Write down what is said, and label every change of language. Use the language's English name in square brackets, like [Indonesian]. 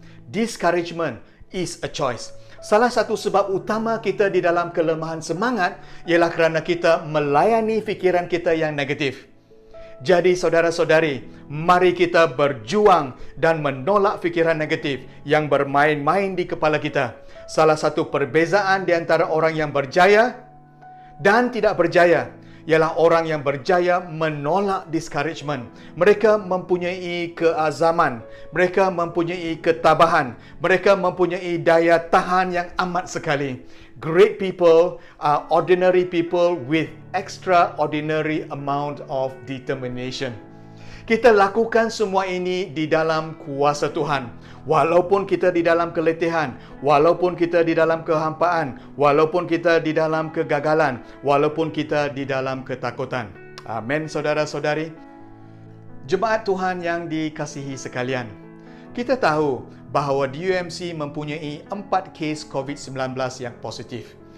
[English] Discouragement is a choice. [Malay] Salah satu sebab utama kita di dalam kelemahan semangat ialah kerana kita melayani fikiran kita yang negatif. Jadi saudara-saudari, mari kita berjuang dan menolak fikiran negatif yang bermain-main di kepala kita. Salah satu perbezaan di antara orang yang berjaya dan tidak berjaya ialah orang yang berjaya menolak discouragement. Mereka mempunyai keazaman, mereka mempunyai ketabahan, mereka mempunyai daya tahan yang amat sekali. [English] Great people are ordinary people with extraordinary amount of determination. [Malay] Kita lakukan semua ini di dalam kuasa Tuhan. Walaupun kita di dalam keletihan, walaupun kita di dalam kehampaan, walaupun kita di dalam kegagalan, walaupun kita di dalam ketakutan. Amin, saudara-saudari. Jemaat Tuhan yang dikasihi sekalian, kita tahu bahawa DUMC mempunyai 4 kes COVID-19 yang positif.